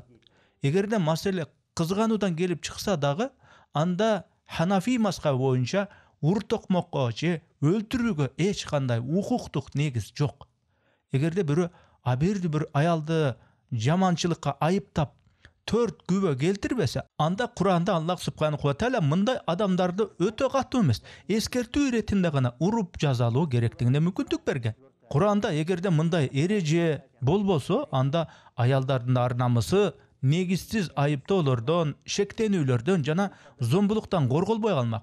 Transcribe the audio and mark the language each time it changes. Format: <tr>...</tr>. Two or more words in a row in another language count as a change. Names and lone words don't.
<ky>Эгерде маселе кызгануудан келип чыкса дагы, анда Ханафи мазхабы боюнча ур токмокко же өлтүрүүгө эч кандай укуктук негиз жок. Эгерде бир аялды жаманчылыкка айыптап 4 күбө келтирбесе, анда Куранда Аллах</ky> <ar>سبحانه وتعالى</ar> <ky>мындай адамдарды өтө катуу эмес, эскертүү иретинде гана уруп жазалоо керектигине мүмкүндүк берген. Куранда эгерде мындай эреже болбосо, анда аялдардын ар намысы негизсиз айыптоолордон, шектенүүлөрдөн жана зомбулуктан корголбой калмак.</ky>